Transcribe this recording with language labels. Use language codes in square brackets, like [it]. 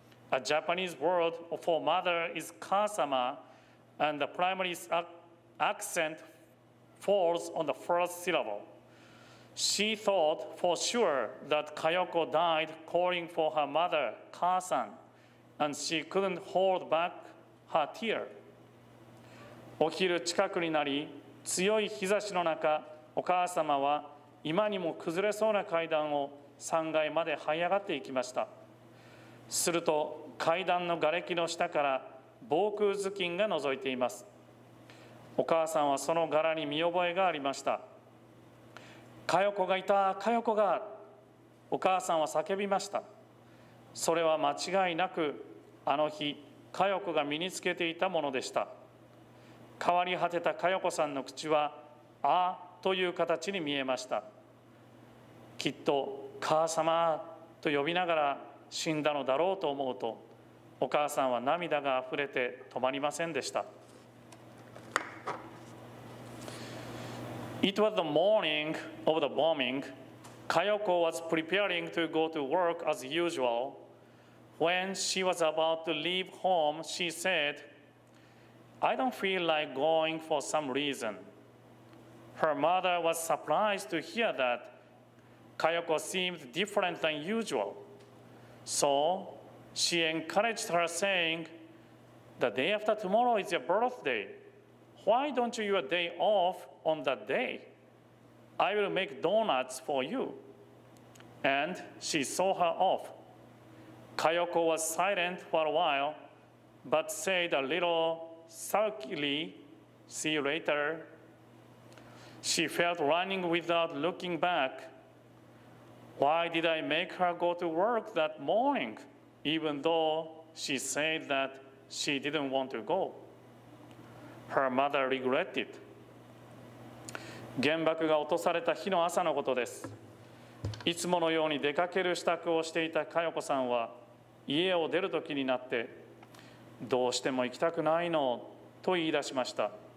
[en] A Japanese word for mother is kasama, and the primary accent falls on the first syllable. She thought for sure that Kayoko died calling for her mother, Kasan, and she couldn't hold back her tear. [ja] お昼近くになり、強い日差しの中、お母様は今にも崩れそうな階段を3階まで這い上がっていきました。すると階段の瓦礫の下から防空頭巾が覗いています。お母さんはその柄に見覚えがありました。佳代子がいた、佳代子が、お母さんは叫びました。それは間違いなくあの日佳代子が身につけていたものでした。変わり果てた佳代子さんの口はあという形に見えました。きっと母様と呼びながら死んだのだろうと思うと、お母さんは涙があふれて止まりませんでした。 [en] It was the morning of the bombing. Kayoko was preparing to go to work as usual. When she was about to leave home, she said, I don't feel like going for some reason. Her mother was surprised to hear that. Kayoko seemed different than usual. So she encouraged her, saying, the day after tomorrow is your birthday. Why don't you have a day off on that day? I will make donuts for you. And she saw her off. Kayoko was silent for a while, but said a little sulkily, see you later. She felt running without looking back. Why did I make her go to work that morning, even though she said that she didn't want to go? Her mother regretted. [ja] 原爆が落とされた日の朝のことです。いつものように出かける支度をしていた佳代子さんは家を出る時になって、どうしても行きたくないのと言い出しました。